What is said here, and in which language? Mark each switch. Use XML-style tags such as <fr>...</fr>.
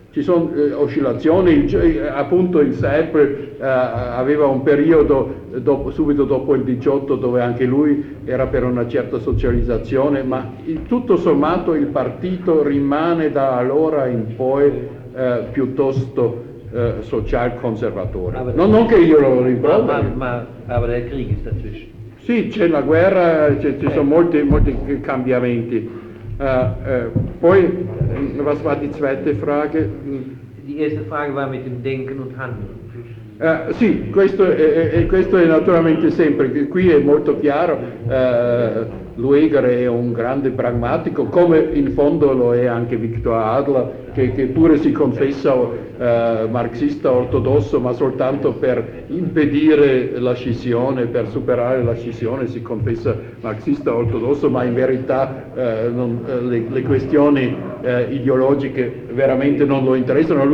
<it>Ci sono oscillazioni, appunto il Sepp aveva un periodo subito dopo il 18 dove anche lui era per una certa socializzazione, ma tutto sommato il partito rimane da allora in poi piuttosto social conservatore. Non che io lo rimprovero. Ma avrei il</it> <de>Krieg dazwischen.</de> <it>Sì, c'è la guerra, ci sono molti cambiamenti. Poi,</it> <de>was war die zweite Frage? Die erste Frage war mit dem Denken und Handeln.</de> <it>Sì, questo è naturalmente sempre, qui è molto chiaro, Luegger è un grande pragmatico, come in fondo lo è anche Viktor Adler, che pure si confessa marxista ortodosso, ma soltanto per impedire la scissione, per superare la scissione si confessa marxista ortodosso, ma in verità le questioni ideologiche veramente non lo interessano.</it>